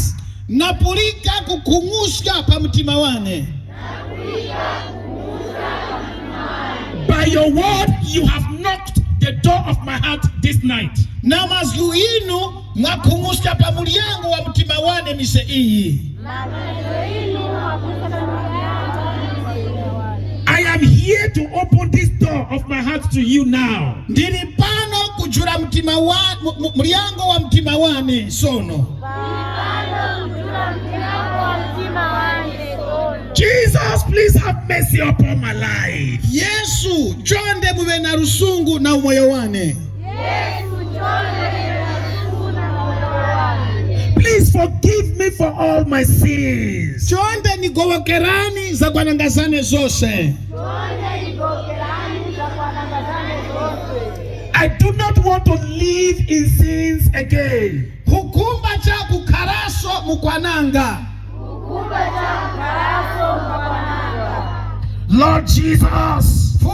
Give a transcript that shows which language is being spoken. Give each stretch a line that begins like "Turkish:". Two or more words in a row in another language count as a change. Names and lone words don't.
Tumbuka: Napulika kukumushka pa mtima wane.
English: By your word, you have knocked the door of my heart this night.
Tumbuka: Na mazgu inu mwakumushka pa mulyango wa mtima wane mise iyi.
English: I am here to open this door of my heart to you now.
Tumbuka: Ndiri pano kujura mtima wane, mulyango wa mtima wane sono.
English: Jesus, please have mercy upon my life.
Tumbuka: Yesu, chonde muwe na rusungu na umoyo wane.
English: Please forgive me for all my sins.
Tumbuka: Chonde nigobokerani za kwa nangazane zose.
English: I do not want to live in sins again.
Tumbuka: Hukumba cha kukaraso mukwananga.
English: Lord Jesus,